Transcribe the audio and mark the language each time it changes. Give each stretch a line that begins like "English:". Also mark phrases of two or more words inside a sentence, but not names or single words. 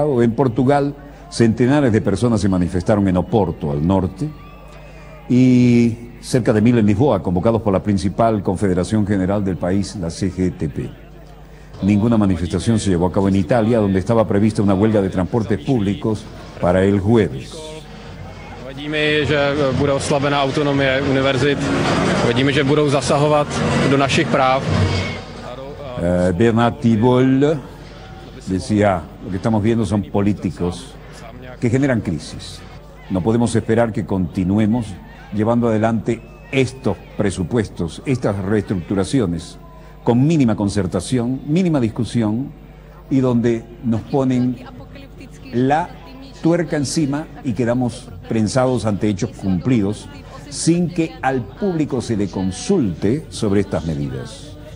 Spanish: En Portugal, centenares de personas se manifestaron en Oporto, al norte, y cerca de 1.000 en Lisboa, convocados por la principal confederación general del país, la CGTP. Ninguna manifestación se llevó a cabo en Italia, donde estaba prevista una huelga de transportes públicos para el jueves.
Czech: Vadí mi, že bude oslabena autonomie univerzit. Vidíme, že budou zasahovat do našich práv.
Spanish: Bernard Thibault decía, lo que estamos viendo son políticos que generan crisis. No podemos esperar que continuemos llevando adelante estos presupuestos, estas reestructuraciones, con mínima concertación, mínima discusión, y donde nos ponen la tuerca encima y quedamos prensados ante hechos cumplidos, sin que al público se le consulte sobre estas medidas.